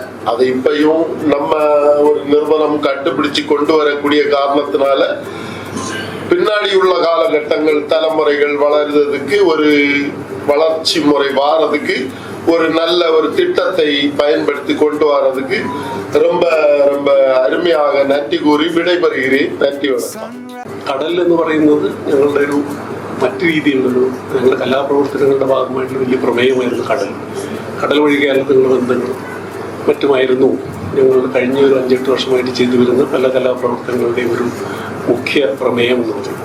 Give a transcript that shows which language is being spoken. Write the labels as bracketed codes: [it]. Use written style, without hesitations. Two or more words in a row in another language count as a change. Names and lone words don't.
[ta] அதை இப்பயும் நம்ம ஒரு நிறுவனம் கண்டுபிடிச்சு கொண்டு வரக்கூடிய காரணத்தினால பின்னாடி உள்ள காலகட்டங்கள் தலைமுறைகள் வளர்றதுக்கு ஒரு வளர்ச்சி முறை வாரதுக்கு ஒரு நல்ல ஒரு திட்டத்தை பயன்படுத்தி கொண்டு வர்றதுக்கு ரொம்ப ரொம்ப அருமையாக நன்றி கூறி விடைபெறுகையும். நன்றி. வணக்கம். [ml] കടൽ എന്ന് പറയുന്നത് ഞങ്ങളുടെ ഒരു മറ്റു രീതിയിലുള്ളൊരു ഞങ്ങളുടെ കലാപ്രവർത്തനങ്ങളുടെ ഭാഗമായിട്ടുള്ള വലിയ പ്രമേയമായിരുന്നു കടൽ. കടൽ വഴി കേരളത്തിലുള്ള ബന്ധങ്ങൾ മറ്റുമായിരുന്നു ഞങ്ങൾ കഴിഞ്ഞ ഒരു 5-8 വർഷമായിട്ട് ചെയ്തു വരുന്ന പല കലാപ്രവർത്തനങ്ങളുടെയും ഒരു മുഖ്യ പ്രമേയം എന്ന് പറയുന്നത്.